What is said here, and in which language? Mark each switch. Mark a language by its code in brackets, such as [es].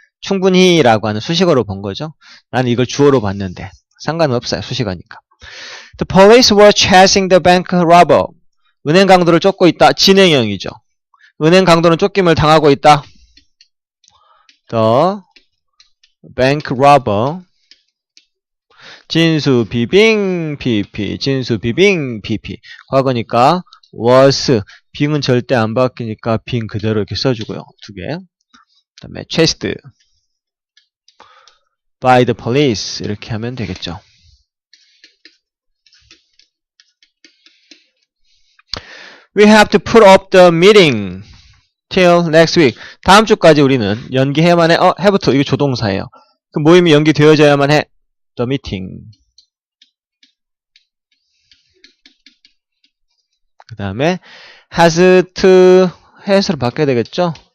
[ko] 충분히라고 하는 수식어로 본 거죠. 나는 이걸 주어로 봤는데 상관은 없어요. 수식어니까. [en] The police were chasing the bank robber. [ko] 은행 강도를 쫓고 있다. 진행형이죠. 은행 강도는 쫓김을 당하고 있다. [en] The bank robber. [ko] 진수 비빙 pp. 진수 비빙 pp. 과거니까 was. 빙은 절대 안 바뀌니까 빙 그대로 이렇게 써주고요. 두 개. 그 다음에 [en] chased by the police. [ko] 이렇게 하면 되겠죠. [en] We have to put up the meeting till next week. [ko] 다음 주까지 우리는 연기해야만 해. [en] have to. [ko] 이거 조동사예요. 그 모임이 연기되어져야만 해. [en] The meeting. [ko] 그 다음에 has to has로 바뀌어야 되겠죠?